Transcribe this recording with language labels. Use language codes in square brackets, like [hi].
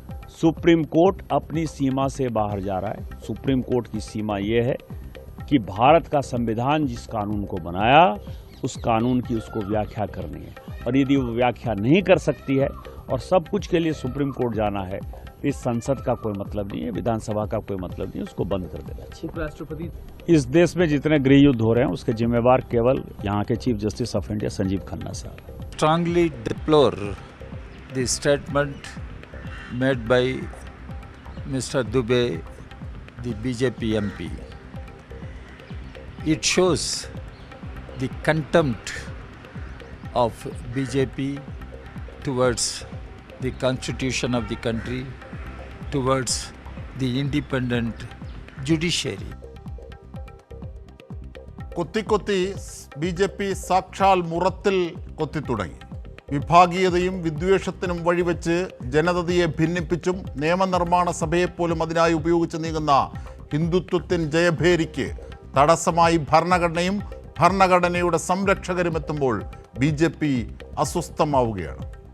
[hi] Supreme court अपनी सीमा से बाहर जा रहा है। सुप्रीम कोर्ट की सीमा यह है कि भारत का संविधान जिस कानून को बनाया उस कानून की उसको व्याख्या करनी है, और यदि वो व्याख्या नहीं कर सकती है और सब कुछ के लिए सुप्रीम कोर्ट जाना है तो इस संसद का कोई मतलब नहीं है, विधानसभा का कोई मतलब नहीं है, उसको बंद कर देना चाहिए। उपराष्ट्रपति इस देश में जितने गृह युद्ध हो रहे हैं उसके जिम्मेवार केवल यहाँ के chief justice of India Sanjeev Khanna साहब। [en] Strongly deplore the statement made by Mr. Dubey, the BJP MP. It shows the contempt of BJP towards the constitution of the country, towards the independent judiciary. [ml] കൊത്തി B J P സാക്ഷാൽ മുറത്തിൽ കൊത്തിത്തുടങ്ങി. വിഭാഗീയതയും വിദ്വേഷത്തിനും വഴിവെച്ച് ജനതയെ ഭിന്നിപ്പിച്ചും നിയമനിർമ്മാണ സഭയെപ്പോലും അതിനായി ഉപയോഗിച്ച് നീങ്ങുന്ന ഹിന്ദുത്വത്തിൻ ജയഭേരിക്ക് തടസ്സമായി ഭരണഘടനയും ഭരണഘടനയുടെ സംരക്ഷകരും എത്തുമ്പോൾ ബി ജെ പി അസ്വസ്ഥമാവുകയാണ്.